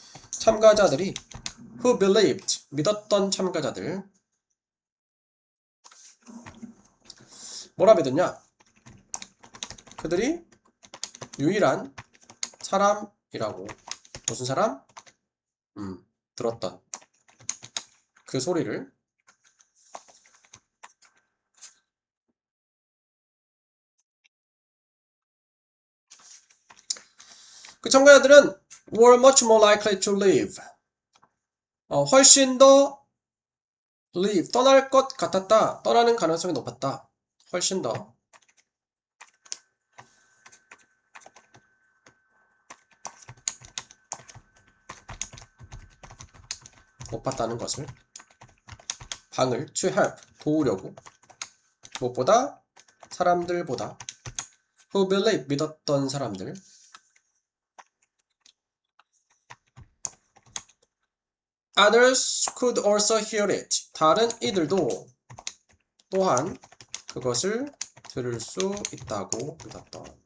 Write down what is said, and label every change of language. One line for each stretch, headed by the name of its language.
Korean: 참가자들이
English: who believed,
Korean: 믿었던 참가자들 뭐라 믿었냐? 그들이 유일한 사람이라고. 무슨 사람? 들었던 그 소리를 그 참가자들은
English: were much more likely to live.
Korean: 훨씬 더 leave, 떠날 것 같았다. 떠나는 가능성이 높았다. 훨씬 더. 높았다는 것을. 방을
English: to help,
Korean: 도우려고. 무엇보다? 사람들보다.
English: who believe,
Korean: 믿었던 사람들.
English: Others could also hear it.
Korean: 다른 이들도 또한 그것을 들을 수 있다고 믿었던.